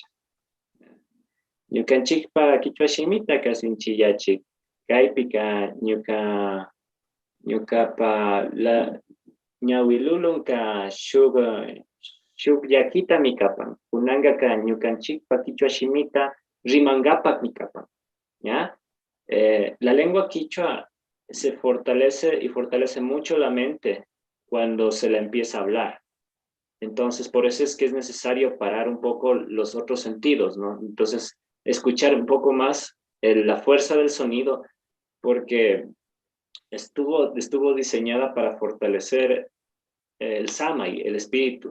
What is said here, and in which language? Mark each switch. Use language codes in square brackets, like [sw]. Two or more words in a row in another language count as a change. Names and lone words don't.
[qu] Ñukanchikpa kichwa shimita kasinchillachik. Kaypika ñukapa la ñawilulunka shuk yakita mikapan. Kunangaka ñukanchikpa kichwa shimita rimangapak mikapan. [es] ¿Ya? La lengua quichua se fortalece y fortalece mucho la mente cuando se la empieza a hablar. Entonces, por eso es que es necesario parar un poco los otros sentidos, ¿no? Entonces, escuchar un poco más la fuerza del sonido, porque estuvo diseñada para fortalecer el samay, el espíritu.